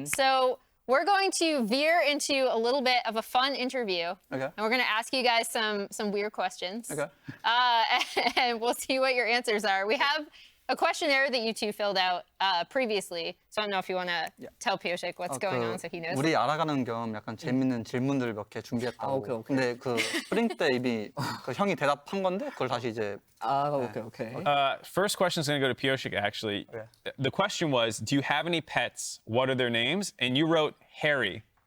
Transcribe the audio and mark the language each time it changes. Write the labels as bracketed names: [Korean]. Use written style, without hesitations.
[English] So we're going to veer into a little bit of a fun interview. Okay. And we're going to ask you guys some weird questions. Okay. And we'll see what your answers are. We have a questionnaire that you two filled out previously. So I don't know if you want to tell Pioshik what's going on so he knows. [Korean] 우리 알아가는 겸 약간 재밌는 질문들 몇 개 준비했다고. 오케이. 근데 그 스프링 때 이미 그 형이 대답한 건데 그걸 다시 이제 [English] Okay. First question is going to go to Pioshik, actually. Okay. The question was, do you have any pets? What are their names? And you wrote Harry.